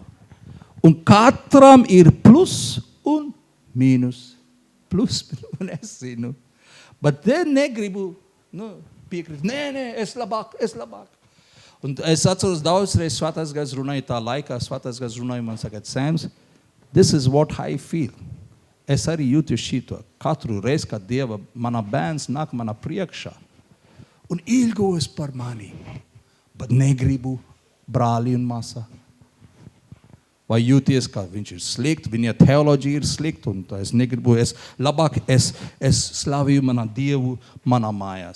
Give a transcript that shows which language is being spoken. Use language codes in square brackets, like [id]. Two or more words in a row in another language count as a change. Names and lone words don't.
[lv] Un katram ir plus un mīnus. Plus, un es zinu. Bet te negribu piekrist. Nē, es labāk. Un es atceros daudz reizes Svētais Gars runāja tā laikā. Svētais Gars runāja man saka, Sams, [en] this is what I feel. [lv] Es arī jūtu šito. Katru reizi, kad Dieva mana bērns nāk mana priekšā un ilgojas par mani, bet negribu brāli un māsā. Vai jūties, ka viņš ir slikts, viņa teoloģija ir slikta, un es negribu, es slavīju mana Dievu manā mājās.